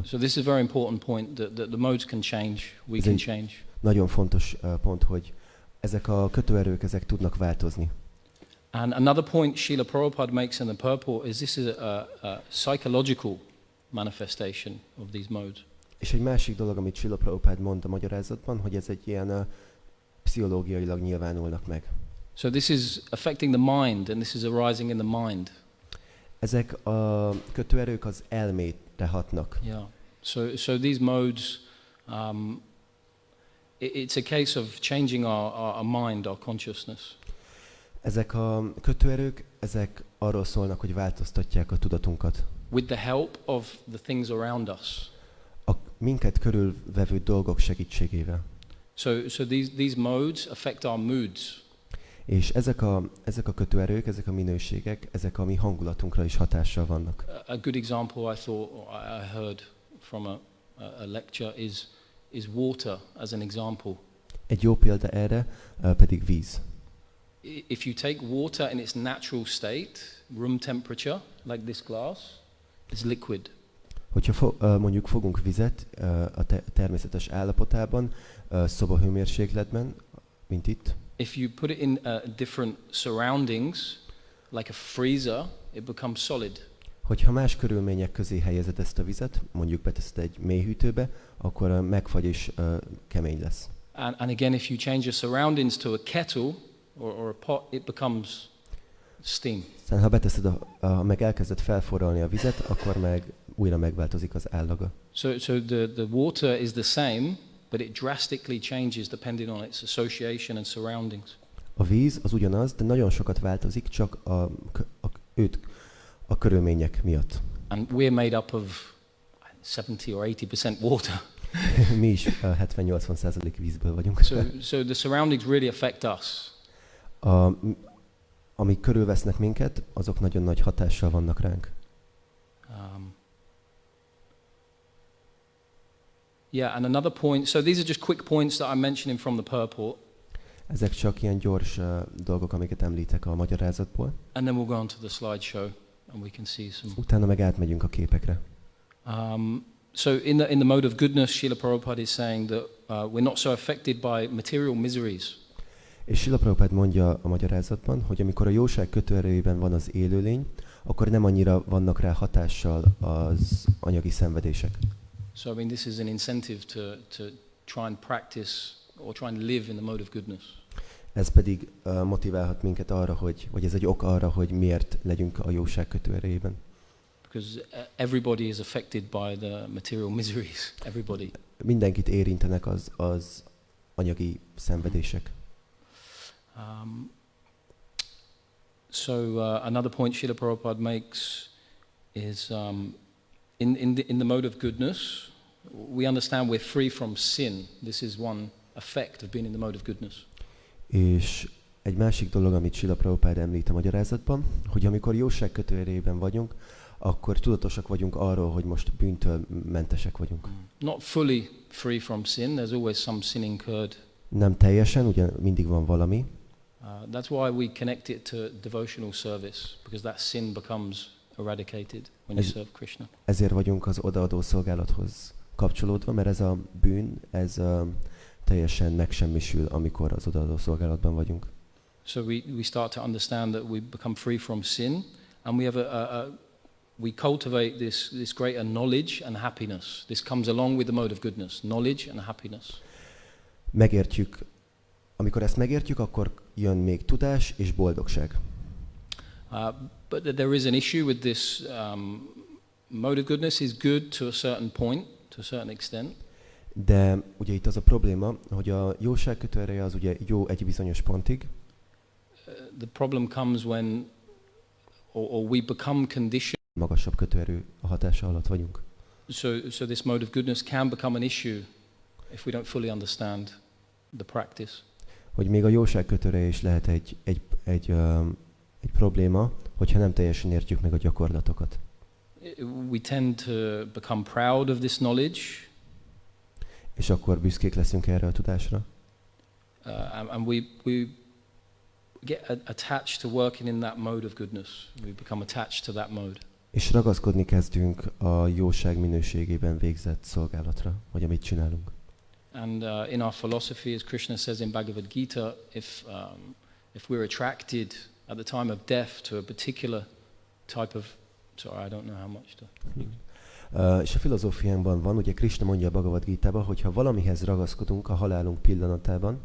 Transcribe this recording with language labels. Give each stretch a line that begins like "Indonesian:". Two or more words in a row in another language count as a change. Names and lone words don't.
English: So this is a very important point that the modes can change, we can change.
Hungarian: Nagyon fontos pont, hogy ezek a kötőerők, ezek tudnak változni.
English: And another point Srila Prabhupada makes in the purport is this is a psychological manifestation of these modes.
Hungarian: És egy másik dolog, amit Srila Prabhupada mond a magyarázatban, hogy ez egy ilyen pszichológiailag nyilvánulnak meg.
English: So this is affecting the mind, and this is arising in the mind.
Hungarian: Ezek a kötőerők az elmétre hatnak.
English: Yeah. So these modes, it's a case of changing our mind, our consciousness.
Hungarian: Ezek a kötőerők, ezek arról szólnak, hogy változtatják a tudatunkat.
English: With the help of the things around us.
Hungarian: A minket körülvevő dolgok segítségével.
English: So these modes affect our moods.
Hungarian: És ezek a kötőerők, ezek a minőségek, ezek a mi hangulatunkra is hatással vannak.
English: A good example I heard from a lecture is water as an example.
Hungarian: Egy jó példa erre pedig víz.
English: If you take water in its natural state, room temperature, like this glass, it's liquid.
Hungarian: Hogyha mondjuk fogunk vizet a természetes állapotában, szobahőmérsékletben, mint itt.
English: If you put it in different surroundings, like a freezer, it becomes solid.
Hungarian: Hogyha más körülmények közé helyezed ezt a vizet, mondjuk beteszed egy mély hűtőbe, akkor megfagy és kemény lesz.
English: And again, if you change your surroundings to a kettle or a pot, it becomes steam.
Hungarian: Aztán ha beteszed, meg elkezded felforralni a vizet, akkor meg újra megváltozik az állaga.
English: So the water is the same, but it drastically changes depending on its association and surroundings.
Hungarian: A víz az ugyanaz, de nagyon sokat változik csak a körülmények miatt.
English: And we're made up of 70 or 80% water.
Hungarian: Mi is 70-80% vízből vagyunk.
English: So the surroundings really affect us.
Hungarian: Amik körülvesznek minket, azok nagyon nagy hatással vannak ránk.
English: Yeah, and another point. So these are just quick points that I'm mentioning from the purport.
Hungarian: Ezek csak ilyen gyors dolgok, amiket említek a magyarázatból.
English: And then we'll go on to the slideshow and we can see some.
Hungarian: Utána meg átmegyünk a képekre.
English: So in the mode of goodness, Srila Prabhupada is saying that we're not so affected by material miseries.
Hungarian: És Srila Prabhupada mondja a magyarázatban, hogy amikor a jóság kötőerejében van az élőlény, akkor nem annyira vannak rá hatással az anyagi szenvedések.
English: So I mean, this is an incentive to try and practice or try and live in the mode of goodness.
Hungarian: Ez pedig motiválhat minket arra, vagy ez egy ok arra, hogy miért legyünk a jóság kötőerejében.
English: Because everybody is affected by the material miseries. Everybody.
Hungarian: Mindenkit érintenek az anyagi szenvedések.
English: So another point Srila Prabhupada makes is in the mode of goodness, we understand we're free from sin. This is one effect of being in the mode of goodness.
Hungarian: És egy másik dolog, amit Srila Prabhupada említ a magyarázatban, hogy amikor jóság kötőerejében vagyunk, akkor tudatosak vagyunk arról, hogy most bűntől mentesek vagyunk.
English: Not fully free from sin. There's always some sin incurred.
Hungarian: Nem teljesen, ugye mindig van valami.
English: That's why we connect it to devotional service, because that sin becomes eradicated when you serve Krishna.
Hungarian: Ezért vagyunk az odaadó szolgálathoz kapcsolódva, mert ez a bűn, ez teljesen megsemmisül, amikor az odaadó szolgálatban vagyunk.
English: So we start to understand that we become free from sin, and we have we cultivate this greater knowledge and happiness. This comes along with the mode of goodness, knowledge and happiness.
Hungarian: Megértjük, amikor ezt megértjük, akkor jön még tudás és boldogság.
English: But there is an issue with this mode of goodness is good to a certain point, to a certain extent.
Hungarian: De ugye itt az a probléma, hogy a jóság kötőereje az ugye jó egy bizonyos pontig.
English: The problem comes when or we become conditioned.
Hungarian: Magasabb kötőerő a hatása alatt vagyunk.
English: So this mode of goodness can become an issue if we don't fully understand the practice.
Hungarian: Hogy még a jóság kötőereje is lehet egy probléma, hogyha nem teljesen értjük meg a gyakorlatokat.
English: We tend to become proud of this knowledge.
Hungarian: És akkor büszkék leszünk erre a tudásra.
English: And we get attached to working in that mode of goodness. We become attached to that mode.
Hungarian: És ragaszkodni kezdünk a jóság minőségében végzett szolgálatra, vagy amit csinálunk.
English: And in our philosophy, as Krishna says in Bhagavad Gita, if we're attracted at the time of death to a particular type of, sorry, I don't know how much to.
Hungarian: És a filozófiánkban van, ugye Krishna mondja a Bhagavad Gitában, hogy ha valamihez ragaszkodunk a halálunk pillanatában,